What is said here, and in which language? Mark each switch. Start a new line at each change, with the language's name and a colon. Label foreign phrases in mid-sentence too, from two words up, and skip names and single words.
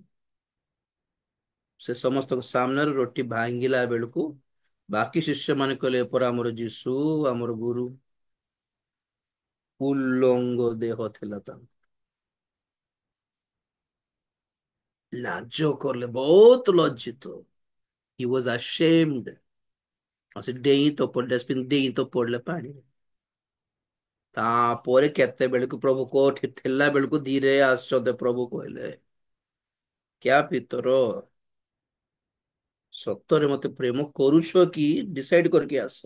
Odia: ସେ ସମସ୍ତଙ୍କ ସାମ୍ନାରେ ରୋଟି ଭାଙ୍ଗିଲା ବେଳକୁ ବାକି ଶିଷ୍ୟ ମାନେ କହିଲେ, ପରା ଆମର ଯୀଶୁ, ଆମର ଗୁରୁ। ଉଲ୍ଲଙ୍ଗ ଦେହ ଥିଲା ତାଙ୍କ, ଲାଜ କଲେ, ବହୁତ ଲଜ୍ଜିତ।
English: He was ashamed।
Odia: ଆଉ ସେ ଡେଇଁ ତ ପଡିଲେ, ଡଷ୍ଟବିନ୍ ଡେଇଁ ତ ପଡିଲେ ପାଣିରେ। ତାପରେ କେତେବେଳକୁ ପ୍ରଭୁ କୋଉଠି ଥିଲା ବେଳକୁ ଧୀରେ ଆଶ୍ଚର୍ଯ୍ୟ ପ୍ରଭୁ କହିଲେ, କ୍ୟା ପିତର, ସତରେ ମତେ ପ୍ରେମ କରୁଛ କି ଡିସାଇଡ କରିକି ଆସ।